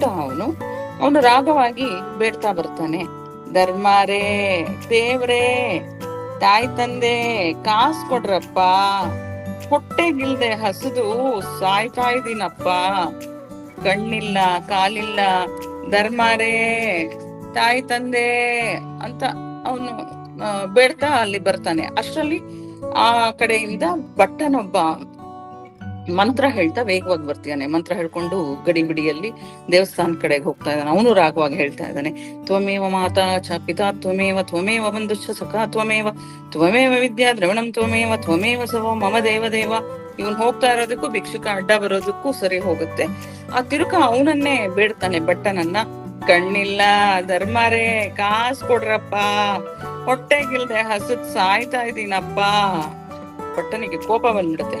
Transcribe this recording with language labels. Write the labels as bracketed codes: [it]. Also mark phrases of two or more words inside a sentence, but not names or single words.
[kn] ಅವನು ರಾಗವಾಗಿ ಬೇಡ್ತಾ ಬರ್ತಾನೆ: ಧರ್ಮಾರೇ, ದೇವ್ರೇ, ತಾಯಿ ತಂದೆ, ಕಾಸು ಕೊಡ್ರಪ್ಪ, ಹೊಟ್ಟೆಗಿಲ್ದೆ ಹಸಿದು ಸಾಯ್ತಾ ಇದೀನಪ್ಪ, ಕಣ್ಣಿಲ್ಲ ಕಾಲಿಲ್ಲ, ಧರ್ಮಾರೇ, ತಾಯಿ ತಂದೆ ಅಂತ ಅವನು ಬೇಡ್ತಾ ಅಲ್ಲಿ ಬರ್ತಾನೆ. ಅಷ್ಟರಲ್ಲಿ ಆ ಕಡೆಯಿಂದ ಭಟ್ಟನೊಬ್ಬ ಮಂತ್ರ ಹೇಳ್ತಾ ವೇಗವಾಗಿ ಬರ್ತಾನೆ. ಮಂತ್ರ ಹೇಳ್ಕೊಂಡು ಗಡಿಬಿಡಿಯಲ್ಲಿ ದೇವಸ್ಥಾನ ಕಡೆಗೆ ಹೋಗ್ತಾ ಇದ್ದಾನೆ. ಅವನು ರಾಗವಾಗಿ ಹೇಳ್ತಾ ಇದ್ದಾನೆ: [sa] ತ್ವಮೇವ ಮಾತಾ ಚ ಪಿತಾ ತ್ವಮೇವ, ತ್ವಮೇವ ಬಂಧುಶ್ಚ ಸಖಾ ತ್ವಮೇವ, ತ್ವಮೇವ ವಿದ್ಯಾ ದ್ರವಿಣಂ ತ್ವಮೇವ, ತ್ವಮೇವ ಸರ್ವ ಮಮ ದೇವ ದೇವ. [kn] ಇವನ್ ಹೋಗ್ತಾ ಇರೋದಕ್ಕೂ ಭಿಕ್ಷುಕ ಅಡ್ಡ ಬರೋದಕ್ಕೂ ಸರಿ ಹೋಗುತ್ತೆ. ಆ ತಿರುಕ ಅವನನ್ನೇ ಬೇಡ್ತಾನೆ, ಭಟ್ಟನನ್ನ: ಕಣ್ಣಿಲ್ಲ, ಧರ್ಮಾರೇ, ಕಾಸು ಕೊಡ್ರಪ್ಪ, ಹೊಟ್ಟೆಗಿಲ್ದೆ ಹಸದ್ ಸಾಯ್ತಾ ಇದೀನಪ್ಪ. ಭಟ್ಟನಿಗೆ ಕೋಪ ಬಂದ್ಬಿಡುತ್ತೆ.